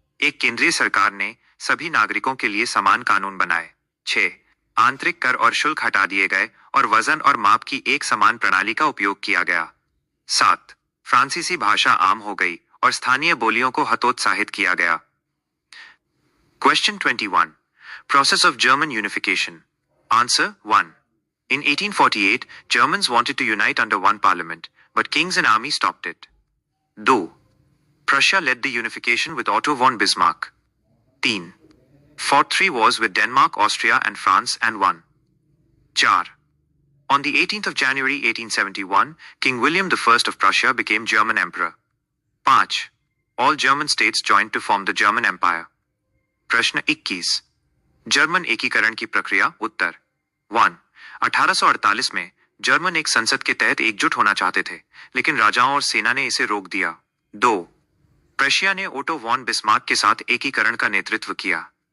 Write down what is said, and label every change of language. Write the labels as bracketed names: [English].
[Hindi] एक केंद्रीय सरकार ने सभी नागरिकों के लिए समान कानून बनाए. 6. आंतरिक कर और शुल्क हटा दिए गए और वजन और माप की एक समान प्रणाली का उपयोग किया गया. 7. फ्रांसीसी भाषा आम हो गई और स्थानीय बोलियों को हतोत्साहित किया गया. [English] Question 21. Process of German unification. Answer 1. In 1848, Germans wanted to unite under one parliament, but kings and army stopped it. 2. Prussia led the unification with Otto von Bismarck. 3. Fought 3 wars with Denmark, Austria and France and won. 4. On the 18th of January 1871, King William I of Prussia became German emperor. 5. All German states joined to form the German Empire. [Hindi] प्रश्न 21. German एकीकरण की प्रक्रिया उत्तर. 1. 1848 में German एक संसद के तहत एकजुट होना चाहते थे, लेकिन राजाओं और सेना ने इसे रोक दिया. 2. प्रशिया ने ओटो वॉन बिस्मार्क के साथ एकीकरण का नेतृत्व किया.